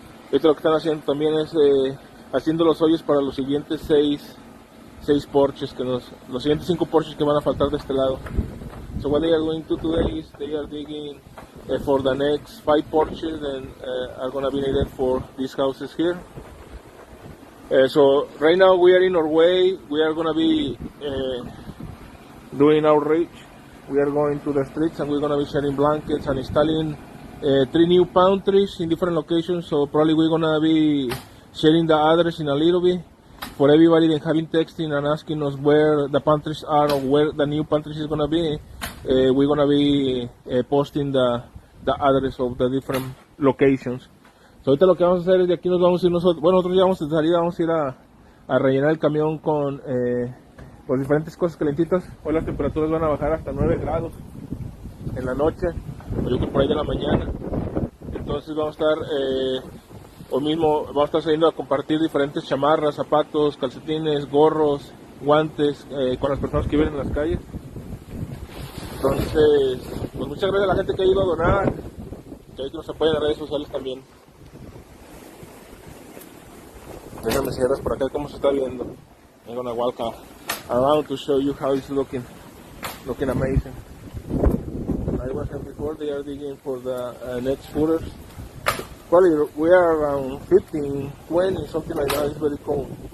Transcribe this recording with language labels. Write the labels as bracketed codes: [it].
[es] Esto lo que están haciendo también es haciendo los hoyos para los siguientes 6 porches, los siguientes 5 porches que van a faltar de este lado. [en] So what they are going to today is they are digging for the next 5 porches and are going to be needed for these houses here. So right now we are in our way. We are going to be doing outreach. We are going to the streets and we're going to be sharing blankets and installing 3 new pantries in different locations. So probably we're going to be sharing the address in a little bit for everybody that having texting and asking us where the pantries are or where the new pantries is going to be. We're going to be posting the address of the different locations. [es] So ahorita lo que vamos a hacer es de aquí nos vamos a ir nosotros. Bueno, nosotros ya vamos a salir, vamos a ir a rellenar el camión con pues diferentes cosas calentitas. Hoy las temperaturas van a bajar hasta 9 grados en la noche, o yo creo por ahí de la mañana. Entonces vamos a estar hoy mismo vamos a estar saliendo a compartir diferentes chamarras, zapatos, calcetines, gorros, guantes con las personas que viven en las calles. Entonces, pues muchas gracias a la gente que ha ido a donar, que nos apoya en las redes sociales también. Déjame cierras por acá cómo se está viendo. [en] I'm gonna walk around to show you how it's looking amazing. I was saying before they are digging for the next footers. Probably we are around 15, 20, something like that. It's very cold.